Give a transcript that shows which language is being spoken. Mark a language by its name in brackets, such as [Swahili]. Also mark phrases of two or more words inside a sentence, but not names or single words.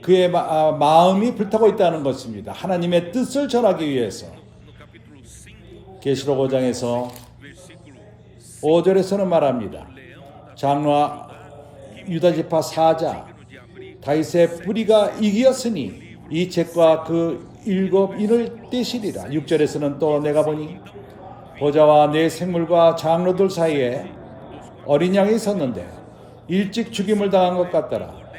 [Korean] 그의 마음이 불타고 있다는 것입니다. 하나님의 뜻을 전하기 위해서. [Portuguese] no capítulo 5 [Korean] 계시록 5장에서 [Portuguese] versículo [Korean] 5절에서는 말합니다. [Portuguese] leão da [Korean] 장로와 [Portuguese] que [Korean] 유다지파 사자 다윗의 뿌리가 이기었으니 이 책과 그 일곱 인을 떼시리라. 6절에서는 또 내가 보니 보좌와 네 생물과 장로들 사이에 어린 양이 있었는데 일찍 죽임을 당한 것 같더라.